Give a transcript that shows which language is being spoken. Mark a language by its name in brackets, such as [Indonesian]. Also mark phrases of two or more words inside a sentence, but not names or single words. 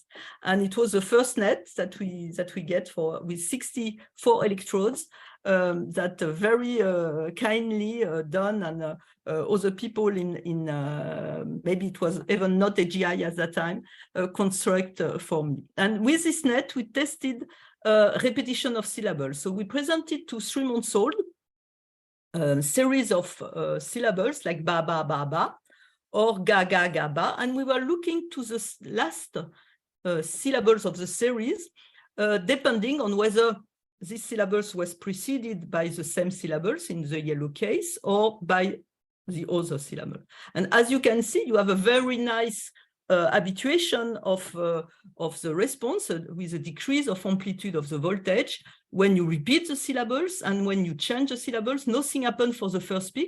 [English] And it was the first net that we get with 64 electrodes that very kindly done, and other people in maybe it was even not AGI at that time, construct for me. And with this net, we tested repetition of syllables. So we presented to 3 months old series of syllables like ba, ba, ba, ba, or ga, ga, ga, ba. And we were looking to the last syllables of the series, depending on whether these syllables was preceded by the same syllables in the yellow case or by the other syllable. And as you can see, you have a very nice habituation of the response with a decrease of amplitude of the voltage when you repeat the syllables, and when you change the syllables, nothing happened for the first peak.